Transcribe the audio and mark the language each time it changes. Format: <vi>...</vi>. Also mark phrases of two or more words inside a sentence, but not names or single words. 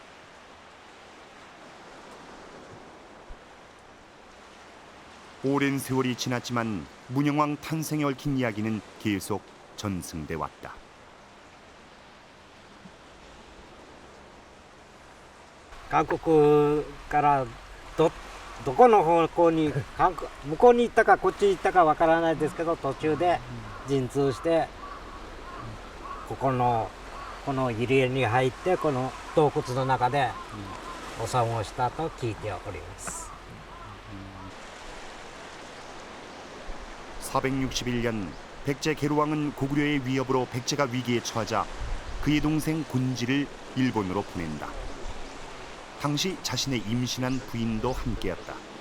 <ko>오랜 세월이 지났지만 문영왕 탄생에 얽힌 이야기는 계속 전승돼 왔다.</ko> <ja>한국 からどこの方向に向こうに行ったかこっち行ったかわからないですけど途中で陣痛してここのこの入り江に入ってこの洞窟の中でお産をしたと聞いております。</ja> <ko>461년 백제 계로왕은 고구려의 위협으로 백제가 위기에 처하자 그의 동생 곤지를 일본으로 보낸다. 당시 자신의 임신한 부인도 함께였다.</ko>